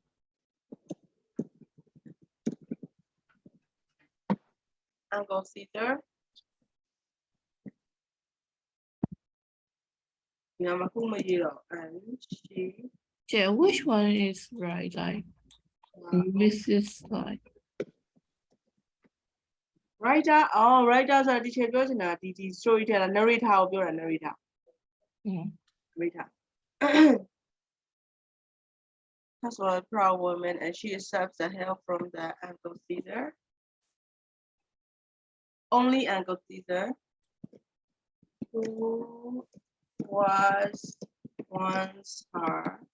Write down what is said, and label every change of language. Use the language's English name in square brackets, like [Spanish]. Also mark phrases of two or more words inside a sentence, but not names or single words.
[English] Uncle Caesar and she Yeah, which one is right? Like, this is like, writer writer [Burmese] ဆိုတာဒီချက်ပြောချင်တာဒီ [English] storyteller narrator [Burmese] ကိုပြောတာ narrator [English] yeah. narrator that's what a proud woman and she accepts the help from the Uncle Caesar only Uncle Caesar who was once her